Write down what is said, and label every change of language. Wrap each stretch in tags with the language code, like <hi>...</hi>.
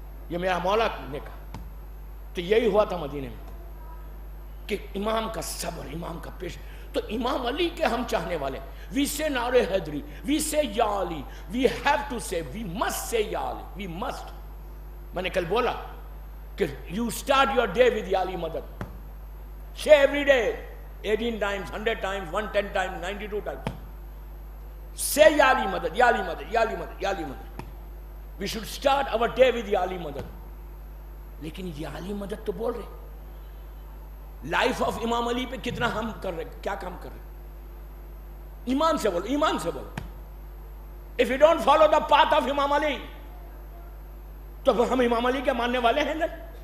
<ur>یہ میرا مولا نے کہا. تو یہی ہوا تھا مدینے میں کہ امام کا صبر, امام کا پیش. تو امام علی کے ہم چاہنے والے,</ur> <en>we say</en> <ur>نعرہ حیدری, we say یا علی,</ur> <en>we have to say, we must say</en> <ur>یا علی,</ur> <en>we must.</en> <ur>میں نے کل بولا کہ</ur> <en>you start your day with</en> <ur>یا علی مدد.</ur> <en>Say every day 18 times, 100 times, 110 times, 92 times.</en> <ur>Say یا علی مدد, یا علی مدد, یا علی مدد, یا علی مدد.</ur> <en>We should start our day with یا علی مدد.</en> <ur>لیکن یا علی مدد تو بول رہے, لائف آف امام علی پہ کتنا ہم کر رہے, کیا کام کر رہے. ایمان سے بولو, ایمان سے بولو.</ur> <en>If you don't follow the path of</en> <ur>امام علی تو ہم امام علی کے ماننے والے ہیں نہیں.</ur>